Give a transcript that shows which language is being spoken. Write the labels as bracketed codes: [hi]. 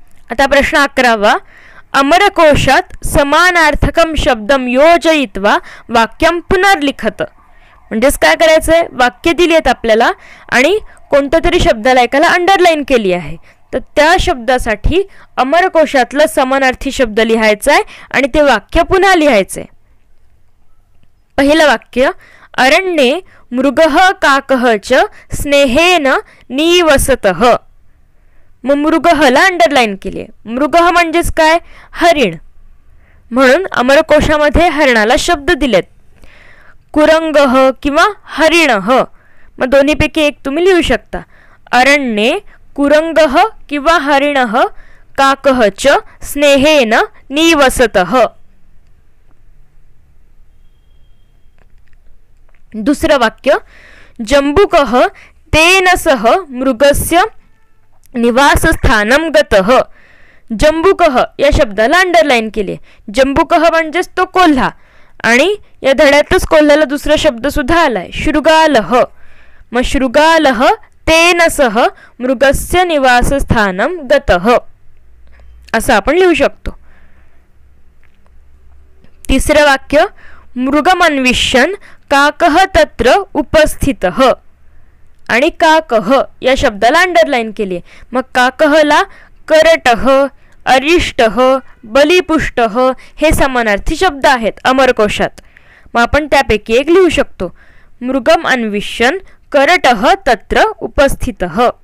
[mr] आता प्रश्न 11वा. [sa] अमरकोशात समानार्थकम शब्दम योजयित्वा वाक्यम पुनर्लिखत. [mr] म्हणजेच काय करायचंय, वाक्य दिली आहेत आपल्याला आणि कोणत्या तरी शब्दाला एकाला अंडरलाईन केली आहे, तर त्या शब्दासाठी अमरकोशातला समानार्थी शब्द लिहायचा आहे आणि ते वाक्य पुन्हा लिहायचे. पहिलं वाक्य, [sa] अरण्ये मृगः काकः च स्नेहेन निवसतः. [mr] मग मृगहला अंडरलाईन केली. मृगः म्हणजेच काय, हरिण, म्हणून अमरकोशामध्ये हरणाला शब्द दिलेत. कुरंगः किंवा हरिणः, मग दोन्हीपैकी एक तुम्ही लिहू शकता. [sa] अरण्ये कुरंगः किंवा हरिणः काकः च स्नेहेन निवसतः. [mr] दुसरं वाक्य, [sa] जंबुकः तेन सह मृगस्य निवासस्थानम गतः. [mr] जंबुकः या शब्दाला अंडरलाईन केले. जंबुकः म्हणजेच तो कोल्हा आणि या धड्यातच कोल्ह्याला दुसरा शब्द सुद्धा आलाय, शृगालः. [sa] मग शृगालः तेन सह मृगस्य निवासस्थानम गतः [mr] असं आपण लिहू शकतो. तिसरं वाक्य, [sa] मृगमन्विष्यन् काकः तत्र उपस्थितः. [mr] आणि काकः या शब्दाला अंडरलाईन केली. मग काकहला करटः, अरिष्टः, बलिपुष्टः हे समानार्थी शब्द आहेत अमरकोशात. मग आपण त्यापैकी एक लिहू शकतो. [sa] मृगम अन्विष्यन् करटः तत्र उपस्थितः.